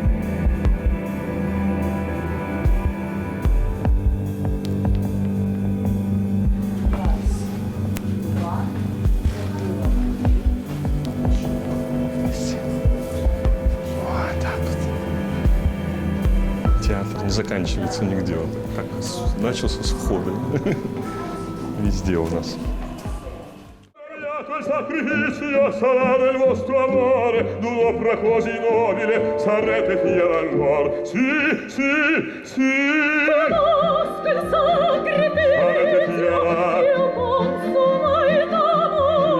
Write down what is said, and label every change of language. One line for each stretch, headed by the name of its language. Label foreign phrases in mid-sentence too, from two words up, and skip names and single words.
Russian: Театр не заканчивается нигде. Он так начался с входа. Везде у нас.
Italian: Quel sacrificio sarà del vostro amore, d'un'opera così nobile sarete figlia d'allor. Sì, sì, sì. Conosco il sacrificio Sarete figlia io consumai d'amore.